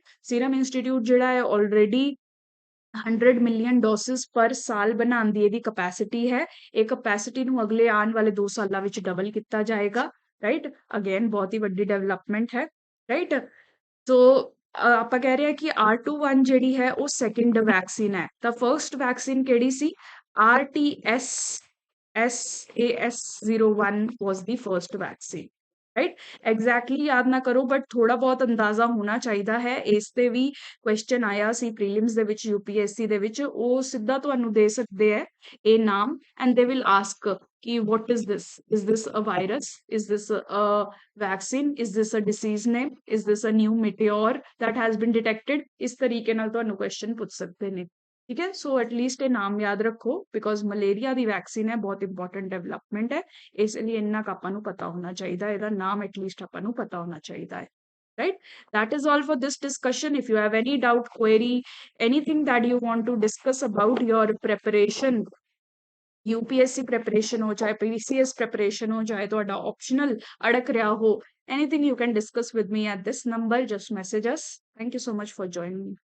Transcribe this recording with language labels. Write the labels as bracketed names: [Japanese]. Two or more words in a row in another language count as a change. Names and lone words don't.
[Punjabi] ਸੀਰਮ ਇੰਸਟੀਚਿਊਟ ਜਿਹੜਾ ਹੈ ਆਲਰੇਡੀ 100 [English] million doses per [Punjabi] ਸਾਲ ਬਣਾਉਣ ਦੀ ਇਹਦੀ ਕਪੈਸਿਟੀ ਹੈ। ਇਹ ਕਪੈਸਿਟੀ ਨੂੰ ਅਗਲੇ ਆਉਣ ਵਾਲੇ 2 ਸਾਲਾਂ ਵਿੱਚ ਡਬਲ ਕੀਤਾ ਜਾਏਗਾ, ਰਾਈਟ। ਅਗੇਨ ਬਹੁਤ ਹੀ ਵੱਡੀ ਡਿਵੈਲਪਮੈਂਟ ਹੈ, ਰਾਈਟ। ਸੋ ਆਪਾਂ ਕਹਿ ਰਹੇ ਹਾਂ ਕਿ R21 ਜਿਹੜੀ ਹੈ ਉਹ [English] second vaccine [Punjabi] ਹੈ। ਤਾਂ [English] first vaccine [Punjabi] ਕਿਹੜੀ ਸੀ, [English] RTS-SAS01 was the first vaccine, [Punjabi] ਰਾਈਟ। ਐਗਜ਼ੈਕਟਲੀ ਯਾਦ ਨਾ ਕਰੋ ਬਟ ਥੋੜਾ ਬਹੁਤ ਅੰਦਾਜ਼ਾ ਹੋਣਾ ਚਾਹੀਦਾ ਹੈ। ਇਸ ਤੇ ਵੀ ਕੁਐਸਚਨ ਆਇਆ ਸੀ ਪ੍ਰੀਲਿਮਸ ਦੇ ਵਿੱਚ, UPSC ਦੇ ਵਿੱਚ, ਉਹ ਸਿੱਧਾ ਤੁਹਾਨੂੰ ਦੇ ਸਕਦੇ ਹੈ ਇਹ ਨਾਮ, [English] and they will ask ਕਿ what is this, is this a virus, is this a vaccine, is this a disease name, is this a new meteor that has been detected। [Punjabi] ਇਸ ਤਰੀਕੇ ਨਾਲ ਤੁਹਾਨੂੰ ਕੁਐਸਚਨ ਪੁੱਛ ਸਕਦੇ ਨੇ, ਠੀਕ ਹੈ। ਸੋ ਐਟਲੀਸਟ ਇਹ ਨਾਮ ਯਾਦ ਰੱਖੋ, ਬਿਕੋਜ਼ ਮਲੇਰੀਆ ਦੀ ਵੈਕਸੀਨ ਹੈ, ਬਹੁਤ [English] important development [Punjabi] ਹੈ, ਇਸ ਲਈ ਇੰਨਾ ਕੁ ਆਪਾਂ ਨੂੰ ਪਤਾ ਹੋਣਾ ਚਾਹੀਦਾ, ਇਹਦਾ ਨਾਮ ਐਟਲੀਸਟ ਆਪਾਂ ਨੂੰ ਪਤਾ ਹੋਣਾ ਚਾਹੀਦਾ ਹੈ, right। [English] That is all for this discussion। If you have any doubt, query, anything that you want to discuss about your preparation, UPSC preparation [Punjabi] ਹੋ ਚਾਹੇ [English] PCS preparation [Punjabi] ਹੋ ਚਾਹੇ ਤੁਹਾਡਾ optional ਅੜਕ ਰਿਹਾ ਹੋ, [English] anything you can discuss with me at this number, just message us। Thank you so much for joining me।